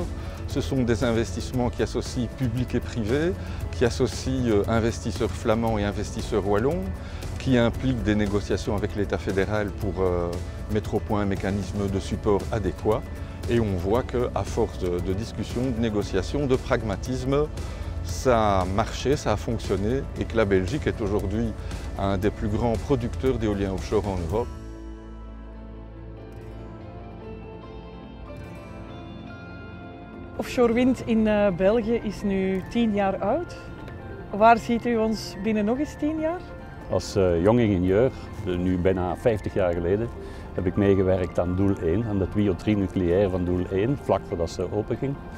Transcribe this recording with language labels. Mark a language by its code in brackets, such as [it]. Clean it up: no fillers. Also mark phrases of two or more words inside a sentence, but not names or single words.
[fr] Ce sont des investissements qui associent public et privé, qui associent investisseurs flamands et investisseurs wallons, qui impliquent des négociations avec l'État fédéral pour mettre au point un mécanisme de support adéquat. Et on voit qu'à force de discussions, de négociations, de pragmatisme, ça a marché, ça a fonctionné et que la Belgique est aujourd'hui un des plus grands producteurs d'éolien offshore en Europe. [nl] Offshore wind in België is nu 10 jaar oud. Waar ziet u ons binnen nog eens 10 jaar? Als jong ingenieur, nu bijna 50 jaar geleden, heb ik meegewerkt aan doel 1, aan het WIO3 van doel 1, vlak voordat ze openging.